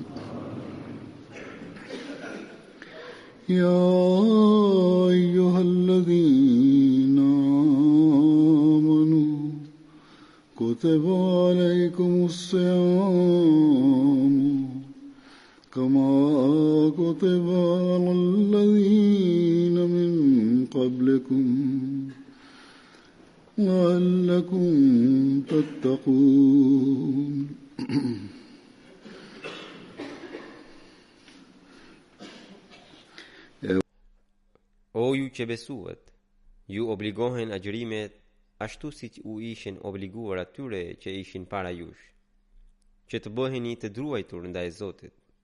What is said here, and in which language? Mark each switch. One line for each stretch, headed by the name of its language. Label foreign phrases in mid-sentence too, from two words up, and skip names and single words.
Arabic: يا أيها الذين آمنوا كتب عليكم الصيام كما كتب على الذين من قبلكم لعلكم تتقون.
Albanian: O ju që besuat, ju obligohen agjërimet ashtu siç u ishin obliguar atyre që ishin para jush, që të bëheni të druajtur ndaj Zotit.